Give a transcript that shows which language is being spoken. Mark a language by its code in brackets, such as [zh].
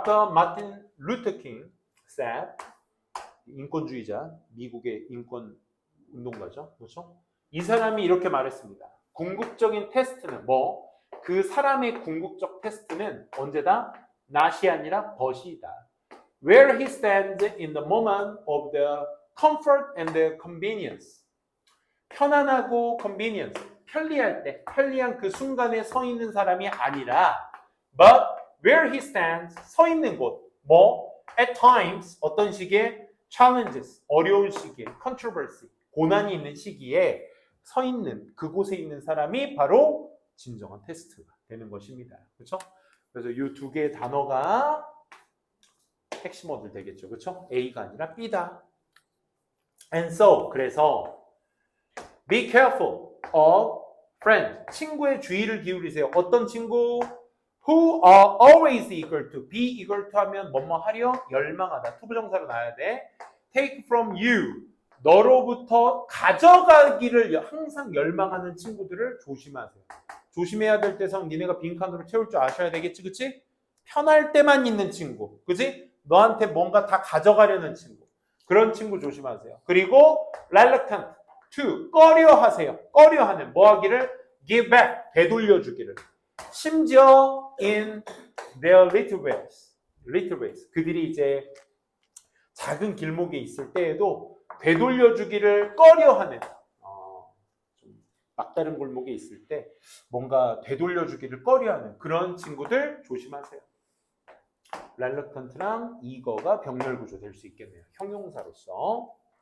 [ko] Martin Luther King said, 인권주의자, 미국의 인권 운동가죠. 그렇죠? 이 사람이 이렇게 말했습니다. 궁극적인 테스트는 그 사람의 궁극적 테스트는 언제다? not이 아니라 but이다. [en] Where he stands in the moment of the comfort and the convenience. [ko] 편안하고 convenience, 편리할 때, 편리한 그 순간에 서 있는 사람이 아니라 [en] but where he stands, [ko] 서 있는 곳. at times, 어떤 시기에 challenges, 어려운 시기에 controversy, 고난이 있는 시기에 서 있는 그곳에 있는 사람이 바로 진정한 테스트가 되는 것입니다. 그렇죠? 그래서 이 두 개의 단어가 핵심 어들 되겠죠. 그렇죠? A가 아니라 B다. [en] And so, [ko] 그래서 [en] be careful of friends. [ko] 친구의 주의를 기울이세요. 어떤 친구? [en] Who are always eager to. [ko] be eager to 하면 뭐뭐 하려? 열망하다. 투부정사로 나와야 돼. [en] take from you. [ko] 너로부터 가져가기를 항상 열망하는 친구들을 조심하세요. 조심해야 될 때상 니네가 빈칸으로 채울 줄 아셔야 되겠지, 그치? 편할 때만 있는 친구, 그치? 너한테 뭔가 다 가져가려는 친구. 그런 친구 조심하세요. 그리고 reluctant to, 꺼려하세요. 꺼려하는, 뭐 하기를? [en] give back, [ko] 되돌려주기를. 심지어 [en] in their little ways. [ko] 그들이 이제 작은 길목에 있을 때에도 되돌려주기를 꺼려하는, 좀 막다른 골목에 있을 때 뭔가 되돌려주기를 꺼려하는 그런 친구들 조심하세요. reluctant랑 eager가 병렬구조 될 수 있겠네요. 형용사로서.